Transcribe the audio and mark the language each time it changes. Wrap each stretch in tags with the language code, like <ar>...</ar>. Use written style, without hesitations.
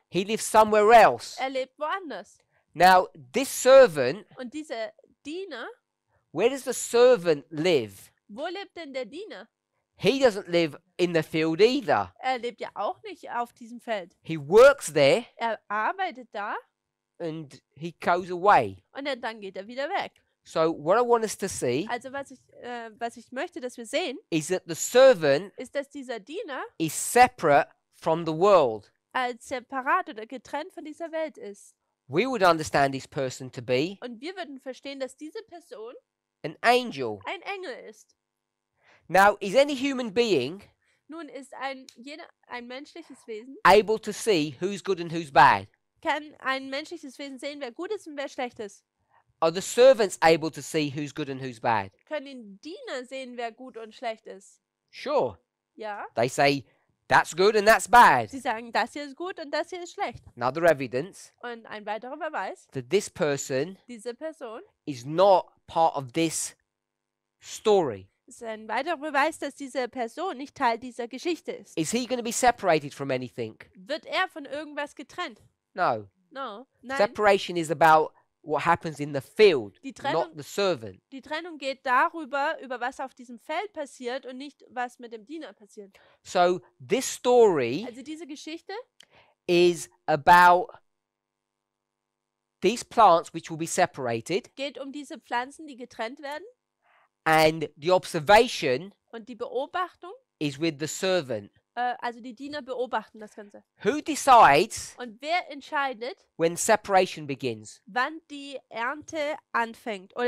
<en>He lives somewhere else.</en> <de>er lebt woanders.</de> <en>Now, this servant,</en> <de>Und dieser Diener,</de> <en>where does the servant live?</en> <de>wo lebt denn der Diener?</de> <en>He doesn't live in the field either.</en> <de>Er lebt ja auch nicht auf diesem Feld.</de> <en>He works there</en> <de>Er arbeitet da</de> <en>and he goes away.</en> <de>und dann geht er wieder weg.</de> <en>So what I want us to see</en> <de>Also was ich möchte, dass wir sehen,</de> <en>is that the servant</en> <de>ist, dass dieser Diener</de> <en>is separate from the world.</en> <de>als separat oder getrennt von dieser Welt ist.</de> <en>We would understand this person to be</en> <de>Und wir würden verstehen, dass diese Person</de> <en>an angel.</en> <de>ein Engel ist.</de> <en>Now, is any human being</en> <de>Nun ist ein menschliches Wesen,</de> <en>able to see who's good and who's bad?</en> <de>kann ein menschliches Wesen sehen, wer gut ist und wer schlecht ist.</de> <en>Are the servants able to see who's good and who's bad?</en> <de>Können die Diener sehen, wer gut und schlecht ist?</de> <en>Sure.</en> <de>Ja.</de> <en>They say that's good and that's bad.</en> <de>Sie sagen, das hier ist gut und das hier ist schlecht.</de> <en>Another evidence</en> <de>Und ein weiterer Beweis,</de> <en>that this person</en> <de>diese Person</de> <en>is not part of this story.</en> <de>ist ein weiterer Beweis, dass diese Person nicht Teil dieser Geschichte ist.</de> <en>Is he going to be separated from anything?</en> <de>Wird er von irgendwas getrennt?</de> <en>No. No.</en> <de>Nein.</de> <en>Separation is about what happens in the field,</en> <de>Die</de> <en>not</en> <de>Trennung,</de> <en>the servant.</en> <de>die Trennung geht darüber, über was auf diesem Feld passiert und nicht, was mit dem Diener passiert.</de> <en>So this story</en> <de>Also diese Geschichte</de> <en>is about these plants which will be separated,</en> <de>geht um diese Pflanzen, die getrennt werden,</de> <en>and the observation</en> <de>und die Beobachtung,</de> <en>is with the servant.</en> <de>also die Diener beobachten das Ganze.</de> <en>Who decides</en> <de>Und wer entscheidet,</de> <en>when separation begins?</en> <de>wann die Ernte anfängt oder</de>